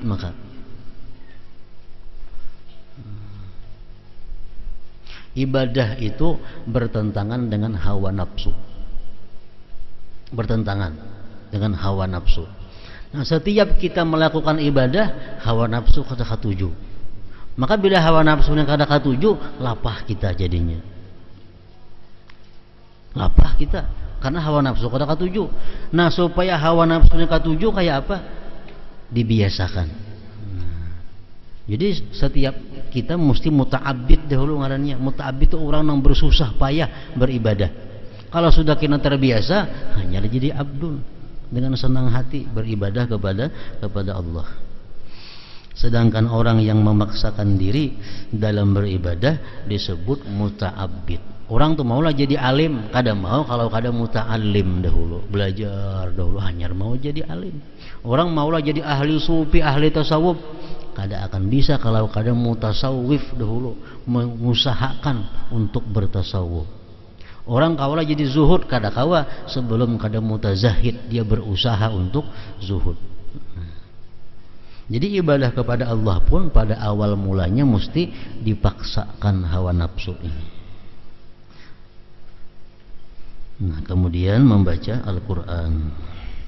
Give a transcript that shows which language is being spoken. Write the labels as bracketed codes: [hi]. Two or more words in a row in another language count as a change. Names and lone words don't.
[id] Maka ibadah itu bertentangan dengan hawa nafsu. Bertentangan dengan hawa nafsu. Nah, setiap kita melakukan ibadah, [bjn] hawa nafsu kada katuju. Maka bila hawa nafsunya kada katuju, lapah kita jadinya. Lapah kita karena hawa nafsu kada katuju. Nah, supaya hawa nafsunya katuju kayak apa? [id] Dibiasakan. Jadi setiap kita mesti muta'abbid dahulu ngarannya. Muta'abbid itu orang yang bersusah payah beribadah. Kalau sudah kita terbiasa, hanya jadi abdul dengan senang hati beribadah kepada Allah. Sedangkan orang yang memaksakan diri dalam beribadah disebut muta'abbid. [bjn] Orang tuh maulah jadi alim, kada mau kalau kada muta'allim dahulu, belajar dahulu, hanya mau jadi alim. Orang maulah jadi ahli sufi, ahli tasawuf, kada akan bisa kalau kada mutasawwif dahulu, mengusahakan untuk bertasawuf. Orang kaulah jadi zuhud, kada kawa sebelum kada mutazahid, [id] dia berusaha untuk zuhud. Jadi ibadah kepada Allah pun pada awal mulanya mesti dipaksakan hawa nafsu ini. Nah, kemudian membaca Al-Quran.